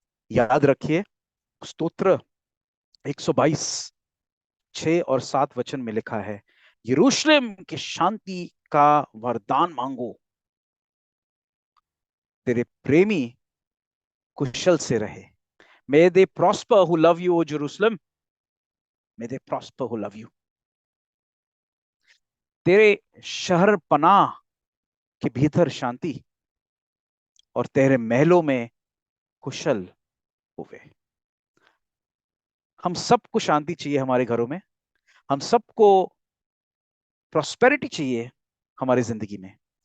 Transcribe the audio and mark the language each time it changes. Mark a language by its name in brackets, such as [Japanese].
[Hindi] याद रखिए, स्तोत्र 122 6 और 7 वचन में लिखा है, यरूशलेम की शांति का वरदान मांगो, तेरे प्रेमी कुशल से रहे। [English] May they prosper who love you, O Jerusalem. May they prosper who love you. [Hindi] तेरे शहर पनाह के भीतर शांति, और तेरे महलों में कुशल होवे। हम सबको शांति चाहिए हमारे घरों में, हम सबको प्रॉस्पेरिटी चाहिए हमारी जिंदगी में।